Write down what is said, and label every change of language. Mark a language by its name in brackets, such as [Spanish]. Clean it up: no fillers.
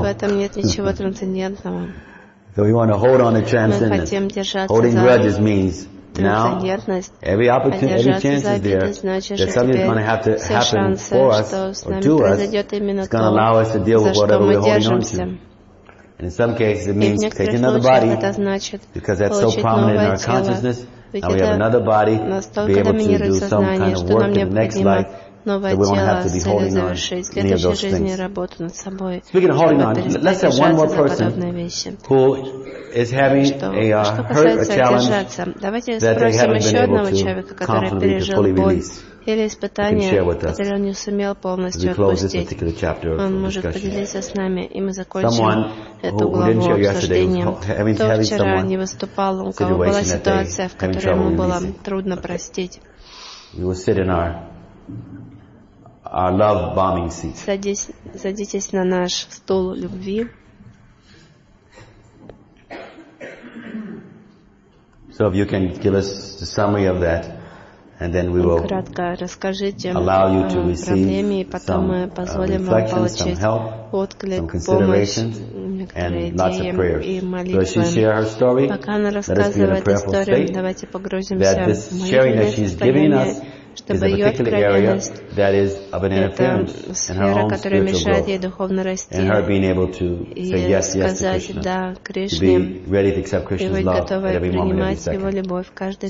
[Russian] В этом нет ничего трансцендентного. [English] So we want to hold on to transcendence. [Russian] Мы хотим держаться. [English] Holding grudges means now every opportunity, every chance is there that something's going to have to happen for us or to us. It's going to allow us to deal with whatever we're holding on to. And in some cases, it means taking another body because that's so prominent in our consciousness. Now we have another body to be able to do some kind of work in the next life that we won't have to be holding on to any of those things. Speaking of holding on, let's have one more person who is having a hurt, a challenge that they haven't been able to confidently to fully release. [Russian] Или испытание, которое он не сумел полностью отпустить. Он может поделиться с нами, и мы закончим эту главу обсуждения. Кто вчера не выступал, у кого была ситуация, в которой ему было трудно простить. Садитесь на наш стул любви. [English] So if you can give us the summary of that. And then we will allow you to receive some reflections, some help, some considerations, and lots of prayers. So she shared her story. Let us be in a prayerful state that this sharing that she's giving us is a particular area that is of an interference in her own spiritual growth and her being able to say yes, yes to Krishna, to be ready to accept Krishna's love at every moment, every second.